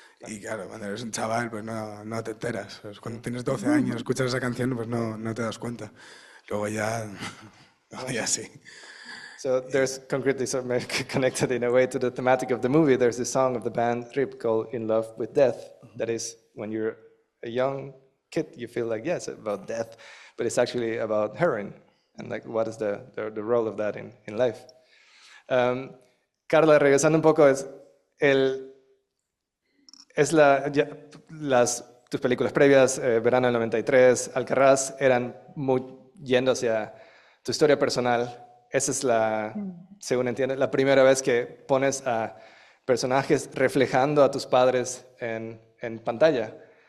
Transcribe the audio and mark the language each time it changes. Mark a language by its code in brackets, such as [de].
[es] Y claro, cuando eres un chaval, pues no te enteras. Pues cuando tienes 12 años, escuchas esa canción, pues no te das cuenta. Luego ya, luego ya sí. [en] So there's concretely connected in a way to the thematic of the movie. There's a song of the band Rip called "In Love with Death." That is, when you're a young kid, you feel like yes, about death, but it's actually about heroin and like what is the role of that in life. [es] Carla, regresando un poco, tus películas previas, Verano del 93, Alcarrás, eran muy yendo hacia tu historia personal. Esa es según entiendes, la primera vez que pones a personajes reflejando a tus padres en pantalla.